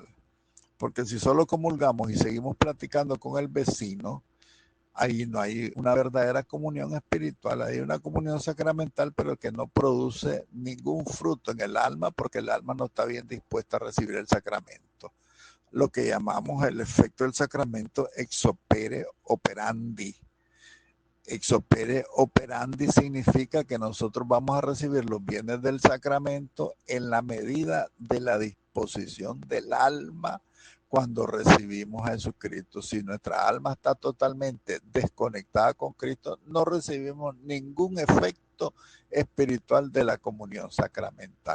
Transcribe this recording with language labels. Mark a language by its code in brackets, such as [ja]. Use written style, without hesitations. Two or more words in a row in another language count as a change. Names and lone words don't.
[es] Porque si solo comulgamos y seguimos platicando con el vecino, ahí no hay una verdadera comunión espiritual, hay una comunión sacramental, pero que no produce ningún fruto en el alma, porque el alma no está bien dispuesta a recibir el sacramento. Lo que llamamos el efecto del sacramento [la] ex opere operandi. Ex opere operandi [es] significa que nosotros vamos a recibir los bienes del sacramento en la medida de la disposición del alma cuando recibimos a Jesucristo. Si nuestra alma está totalmente desconectada con Cristo, no recibimos ningún efecto espiritual de la comunión sacramental.